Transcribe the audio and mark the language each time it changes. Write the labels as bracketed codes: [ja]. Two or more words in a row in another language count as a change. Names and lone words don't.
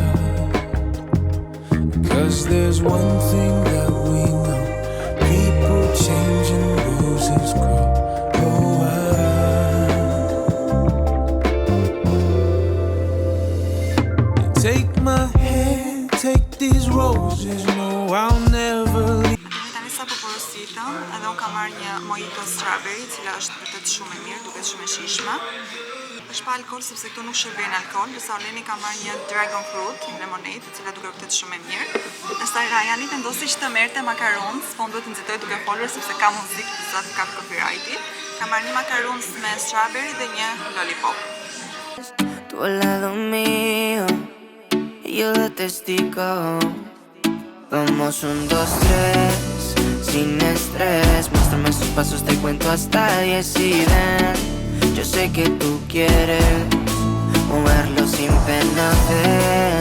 [en] Because there's one thing that we know, people change and roses grow. Oh, take my hand, take these roses, no, I'll never leave. [sq] Sa po porositëm, edhe unë kam marrë një [en] mojito strawberry, [sq] cila është vërtet shumë e mirë, duket shumë e shijshme. Është pa alkool sepse këtu nuk shërben alkool, ndërsa Oleni ka marrë një [en] dragon fruit, [sq] një lemonade, e cila duket vërtet shumë e mirë. Ndërsa Rajani vendosi që të merrte macarons, po duhet të nxitoj duke folur sepse ka muzikë që sa të ka copyrighti. Ka marrë një macarons me strawberry dhe një lollipop. [es] Tu al lado mío, y yo de testigo. Vamos 1, 2, 3, sin estrés. Muéstrame esos pasos, te cuento hasta 10 y ven. Yo sé que tú quieres moverlo sin pena, ven.